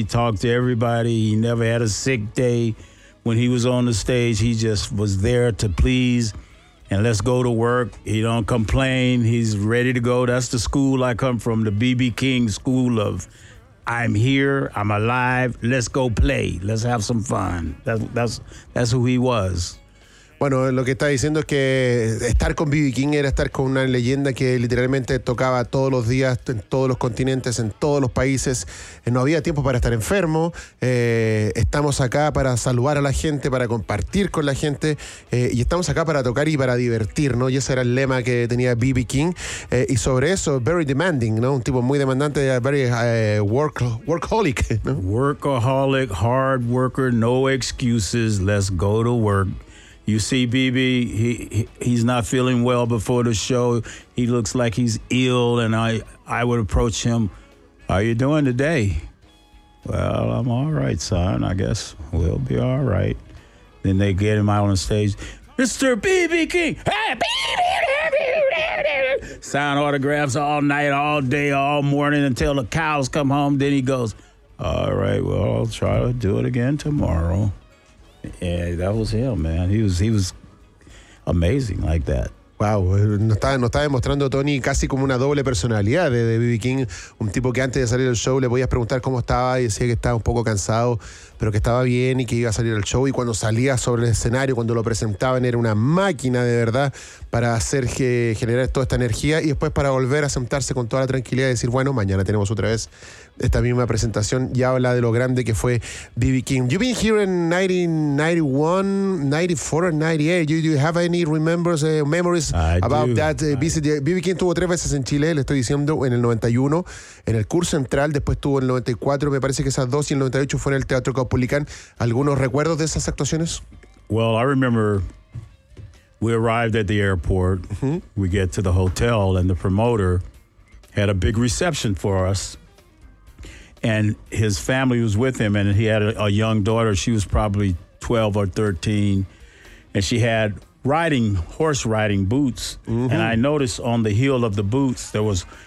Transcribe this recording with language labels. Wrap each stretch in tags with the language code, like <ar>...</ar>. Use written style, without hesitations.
<en>He talked to everybody. He never had a sick day. When he was on the stage, he just was there to please. And let's go to work. He don't complain. He's ready to go. That's the school I come from, the B.B. King school of I'm here, I'm alive, let's go play, let's have some fun. That's who he was.</en> <es>Bueno, lo que está diciendo es que estar con B.B. King era estar con una leyenda que literalmente tocaba todos los días en todos los continentes, en todos los países. No había tiempo para estar enfermo. Estamos acá para saludar a la gente, para compartir con la gente. Y estamos acá para tocar y para divertir, ¿no? Y ese era el lema que tenía B.B. King. Y sobre eso,</es> <en>very demanding,</en> <es>¿no? Un tipo muy demandante,</es> <en>very workaholic,</en> <es>¿no?</es> <en>Workaholic, hard worker, no excuses, let's go to work. You see B.B., he's not feeling well before the show. He looks like he's ill, and I would approach him, "How you doing today?" "Well, I'm all right, son. I guess we'll be all right." Then they get him out on stage. "Mr. B.B. King! Hey!" Sign autographs all night, all day, all morning, until the cows come home. Then he goes, "All right, well, I'll try to do it again tomorrow." Yeah, that was him, man. He was amazing like that.</en> <es>Wow, nos está demostrando Tony casi como una doble personalidad de B.B. King, un tipo que antes de salir del show le podías preguntar cómo estaba y decía que estaba un poco cansado, pero que estaba bien y que iba a salir al show, y cuando salía sobre el escenario, cuando lo presentaban, era una máquina de verdad para hacer que generar toda esta energía, y después para volver a sentarse con toda la tranquilidad y decir, bueno, mañana tenemos otra vez esta misma presentación. Y habla de lo grande que fue B.B.</es> <en>King. You've been here in 1991, 94, 98. Do you have any memories about that visit?</en> <es>B.B. King tuvo tres veces en Chile, le estoy diciendo, en el 91, en el Cur Central, después tuvo en el 94, me parece que esas dos, y en el 98 fue en el Teatro Caupolicán. ¿Algunos recuerdos de esas actuaciones?</es> <en>Well, I remember we arrived at the airport, we get to the hotel, and the promoter had a big reception for us. And his family was with him, and he had a young daughter. She was probably 12 or 13, and she had horse riding boots. Mm-hmm. And I noticed on the heel of the boots, there was</en>